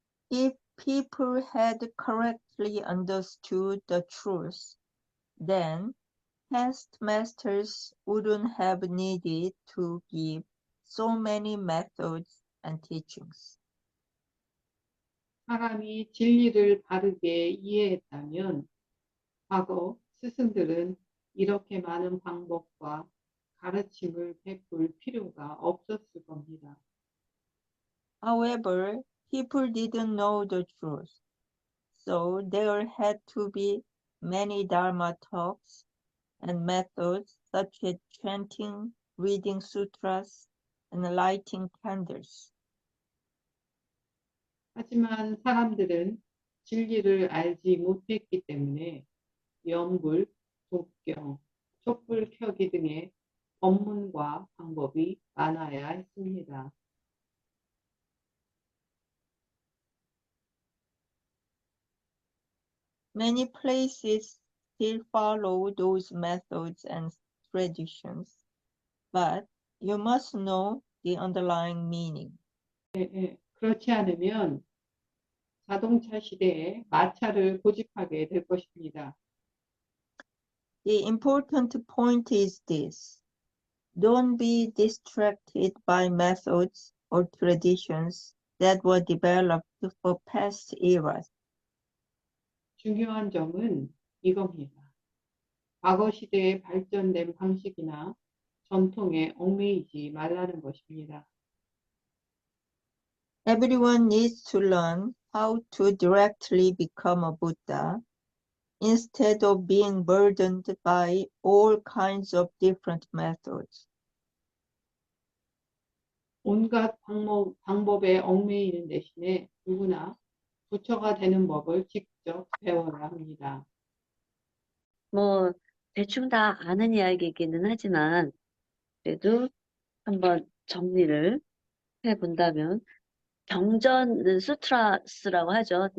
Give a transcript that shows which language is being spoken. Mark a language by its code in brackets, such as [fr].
[en] If people had correctly understood the truth, then past masters wouldn't have needed to give so many methods and teachings. [ko] 사람이 진리를 바르게 이해했다면 과거 스승들은 이렇게 많은 방법과 가르침을 베풀 필요가 없었을 겁니다. [en] However, people didn't know the truth, so there had to be many Dharma talks and methods such as chanting, reading sutras, and lighting candles. [ko] 하지만 사람들은 진리를 알지 못했기 때문에 연불, 독경, 촛불 켜기 등의 법문과 방법이 많아야 했습니다. [en] Many places still follow those methods and traditions, but you must know the underlying meaning. [ko] 그렇지 않으면 자동차 시대에 마차를 고집하게 될 것입니다. [en] The important point is this: don't be distracted by methods or traditions that were developed for past eras. [ko] 중요한 점은 이겁니다. 과거 시대에 발전된 방식이나 전통에 얽매이지 말라는 것입니다. [en] Everyone needs to learn how to directly become a Buddha, instead of being burdened by all kinds of different methods. [ko] 온갖 방법에 얽매이는 대신에 누구나 부처가 되는 법을 직접 배워야 합니다. 뭐 대충 다 아는 이야기이기는 하지만 그래도 한번 정리를 해본다면 경전은 수트라스라고 하죠.